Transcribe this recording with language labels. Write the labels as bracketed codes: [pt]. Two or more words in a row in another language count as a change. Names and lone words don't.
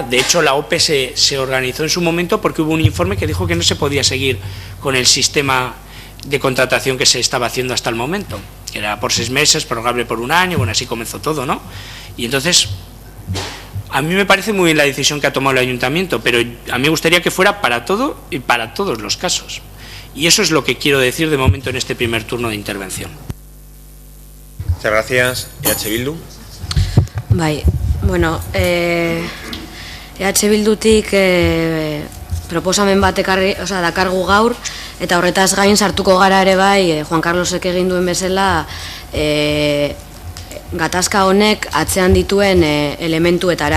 [es] De hecho, la OPE se organizó en su momento porque hubo un informe que dijo que no se podía seguir con el sistema de contratación que se estaba haciendo hasta el momento, que era por 6 meses, prorrogable por 1 año, bueno, así comenzó todo, ¿no? Y entonces, a mí me parece muy bien la decisión que ha tomado el ayuntamiento, pero a mí me gustaría que fuera para todo y para todos los casos. Y eso es lo que quiero decir de momento en este primer turno de intervención. Muchas gracias. EH Bildu. [eu] Bai, bueno, EH Bildutik proposamen bat dakargu gaur, eta horretaz gain sartuko gara ere bai, Juan Carlosek egin duen bezala, gatazka honek atzean dituen elementuetara.